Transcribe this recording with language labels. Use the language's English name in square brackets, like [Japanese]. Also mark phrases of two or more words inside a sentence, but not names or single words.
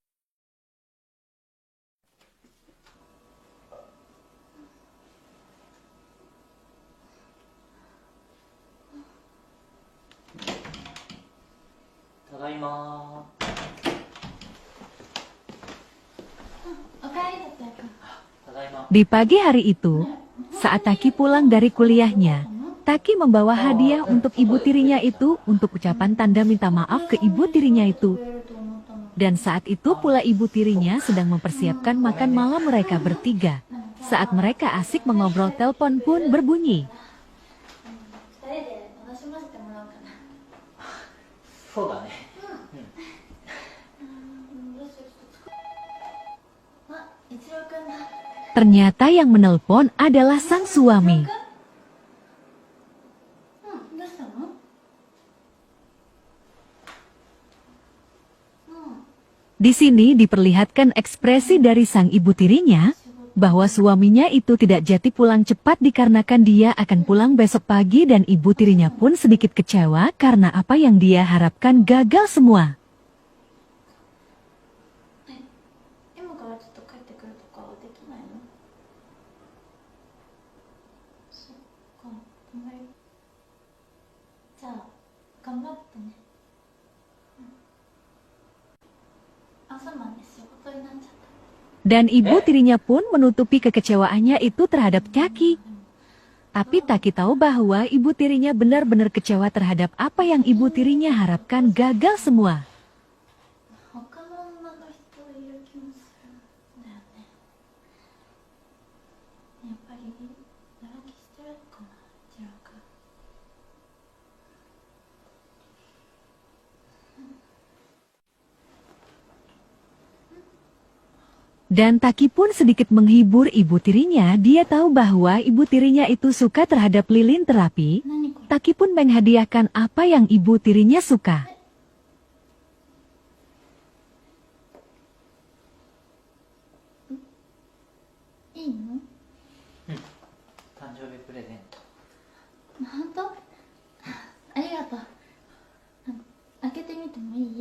[Japanese] ただいま。おかえり達也くんただいま。 [Indonesian] Di pagi hari itu, saat Taki pulang dari kuliahnya, Taki membawa hadiah untuk ibu tirinya itu untuk ucapan tanda minta maaf ke ibu tirinya itu. [Japanese] くれると思ったの [Indonesian] Dan saat itu pula ibu tirinya sedang mempersiapkan makan malam mereka bertiga. Saat mereka asik mengobrol, telepon pun berbunyi. [Japanese] 二人で楽しませてもらおうかなそうだね。どうしようちょっと作っあ、一郎くんだ [Indonesian] Ternyata yang menelpon adalah sang suami. [Japanese] うんどうしたの [Indonesian] Di sini diperlihatkan ekspresi dari sang ibu tirinya bahwa suaminya itu tidak jadi pulang cepat dikarenakan dia akan pulang besok pagi dan ibu tirinya pun sedikit kecewa karena apa yang dia harapkan gagal semua. [Japanese] 今からちょっと帰ってくるとかはできないのそっか頑張りじゃあ頑張ってね、朝まで仕事になっちゃった [Indonesian] Dan ibu tirinya pun menutupi kekecewaannya itu terhadap Taki. Tapi Taki tahu bahwa ibu tirinya benar-benar kecewa terhadap apa yang ibu tirinya harapkan gagal semua. [Japanese] 他の女の人いる気もするんだよねやっぱりやらきしてるかな一郎くん [Indonesian] Dan Taki pun sedikit menghibur ibu tirinya. Dia tahu bahwa ibu tirinya itu suka terhadap lilin terapi. [Japanese] 何これ [Indonesian] Taki pun menghadiahkan apa yang ibu tirinya suka. [Japanese] いいの誕生日プレゼント。本当ありがとう開けてみてもいい